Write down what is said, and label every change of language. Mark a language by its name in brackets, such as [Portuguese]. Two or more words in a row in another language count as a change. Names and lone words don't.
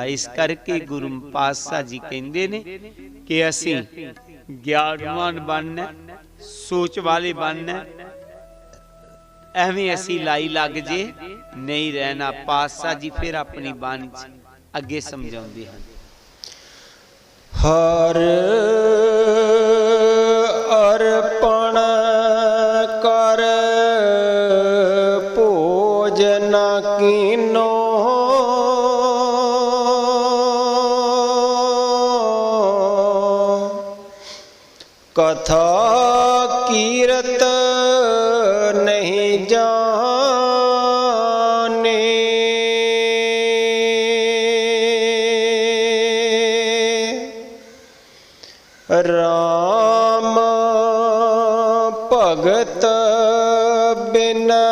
[Punjabi] ਇਸ ਕਰਕੇ ਗੁਰੂ ਪਾਤਸ਼ਾਹ ਜੀ ਕਹਿੰਦੇ ਨੇ ਕਿ ਅਸੀਂ ਗਿਆਨਵਾਨ ਬਣਨਾ, ਸੋਚ ਵਾਲੇ ਬਣਨਾ, ਐਵੇਂ ਅਸੀਂ ਲਾਈ ਲੱਗ ਜੇ ਨਹੀਂ ਰਹਿਣਾ। ਪਾਤਸ਼ਾਹ ਜੀ ਫਿਰ ਆਪਣੀ ਬਾਣੀ ਚ ਅੱਗੇ ਸਮਝਾਉਂਦੇ ਹਨ। ਹਰ ਅਰਪਣ ਕਰ ਭੋਜਨ ਕੀਨੋ, ਕਥਾ ਕੀਰਤ ਨਹੀਂ ਜਾਣੇ, ਰਾਮ ਭਗਤ ਬਿਨ